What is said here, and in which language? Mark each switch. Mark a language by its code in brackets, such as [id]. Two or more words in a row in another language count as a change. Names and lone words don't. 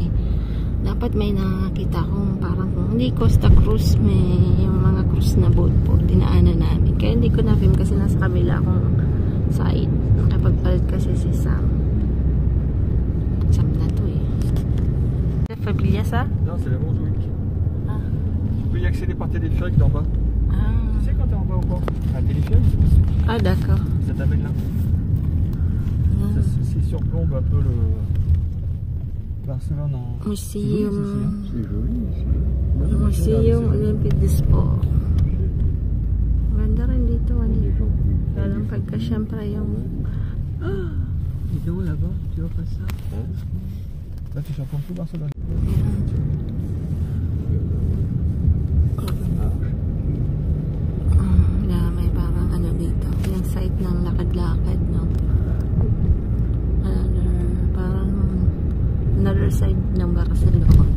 [tl] Dapat may nakakita akong parang hindi Costa Cruz, may yung mga cruise na boat po dinaanan namin, kaya hindi ko na-film kasi nasa kabila akong side. Nakapagpalit kasi si Sam na to eh. [fr] Familia ça? Non, c'est la Montjuic. Ah. Tu peux y accéder par téléphérique d'en bas. Ah. Tu sais quand t'es en bas au port, un téléphérique. Ah d'accord. Ça t'amène là. Ah. Ça surplombe un peu le Barcelone en... Museum. C'est joli ici. [tl] Museum Olympic Dispo. Ganda rin dito. Alam pagka syempre yung... [fr] Dis donc là-bas, tu vois pas ça? Là, tu surprends tout Barcelone. [tl] May parang ano dito. Yung site ng lakad-lakad, no? Parang [en] another side [tl] ng Barcelona.